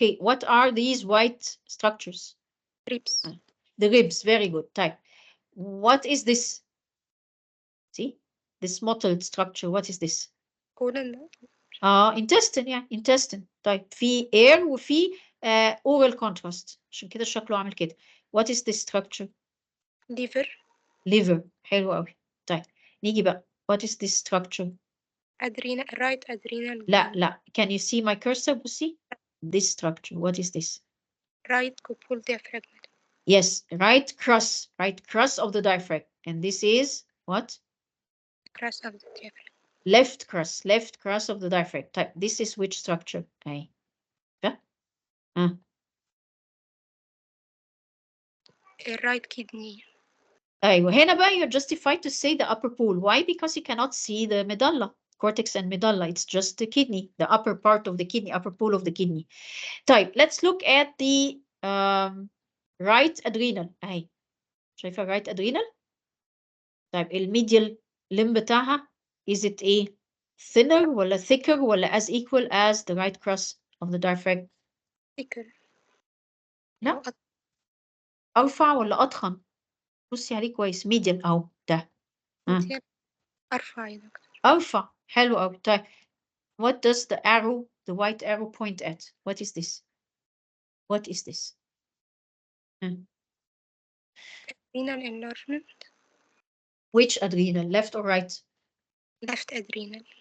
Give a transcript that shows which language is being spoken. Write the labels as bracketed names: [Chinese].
[English] Okay, what are these white structures? Ribs. The ribs, very good. Type. What is this? See, this mottled structure. What is this? Colon. Intestine. Yeah, intestine. Type. [Arabic] في [English] air [Arabic] وفي [English] oral contrast. [Arabic] عشان كده شكله عامل كده. [English] What is this structure? Liver. Liver. [Arabic] حلو قوي. طيب. نيجي بقى. [English] What is this structure? right adrenal [Arabic] لا. [English] Can you see my cursor? [Arabic] بصي. [English] This structure. What is this? right cupule diaphragm. Yes, right cross of the diaphragm. And this is what? Cross of the diaphragm. Left cross of the diaphragm. Type. This is which structure? Okay. Right kidney. [Arabic] أيوة هنا بقى [English] you're justified to say the upper pool. Why? Because you cannot see the medulla, cortex and medulla. It's just the kidney, the upper part of the kidney, upper pool of the kidney. [Arabic] طيب, [English] let's look at the right adrenal. [Arabic] أهي. شايفة [English] right adrenal؟ [Arabic] طيب, [English] الميديال limb [Arabic] بتاعها [English] is it a thinner [Arabic] ولا [English] thicker ولا as equal as the right cross of the diaphragm؟ thicker. [Arabic] لا. أرفع ولا أضخم؟ بصي عليه كويس. [English] medial [Arabic] أهو ده. أرفع يا دكتور. أرفع. حلو أوي. طيب. [English] What does the arrow, the white arrow point at? What is this? What is this? Adrenal enlargement. Which adrenal, left or right? Left adrenal.